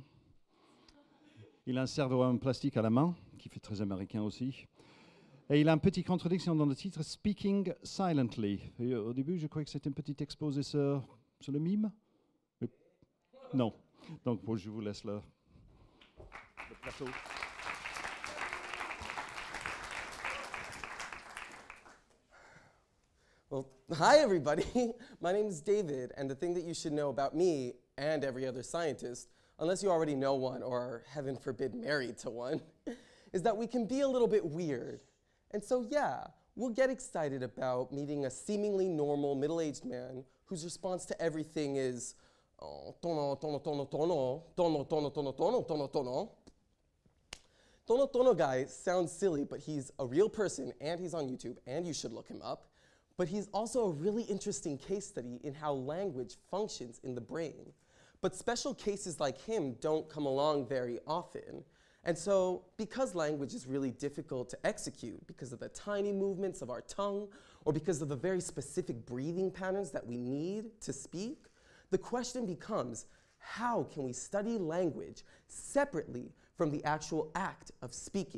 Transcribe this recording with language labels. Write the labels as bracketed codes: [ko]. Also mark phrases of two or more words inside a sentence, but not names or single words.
[fr] Il a un cerveau en plastique à la main, qui fait très américain aussi. Et il a une petite contradiction dans le titre, Speaking Silently. Et au début, je croyais que c'était une petite exposé sur le mime. Mais non. Donc, bon, je vous laisse le plateau. [en] Well, hi everybody. My name is David, and the thing that you should know about me and every other scientist, unless you already know one or are, heaven forbid, married to one, is that we can be a little bit weird. And so, yeah, we'll get excited about meeting a seemingly normal middle-aged man whose response to everything is, oh, tono, tono, tono, tono, tono, tono, tono, tono, tono, tono. Tono Tono guy sounds silly, but he's a real person, and he's on YouTube, and you should look him up. But he's also a really interesting case study in how language functions in the brain. But special cases like him don't come along very often. And so, because language is really difficult to execute because of the tiny movements of our tongue, or because of the very specific breathing patterns that we need to speak, the question becomes, how can we study language separately from the actual act of speaking?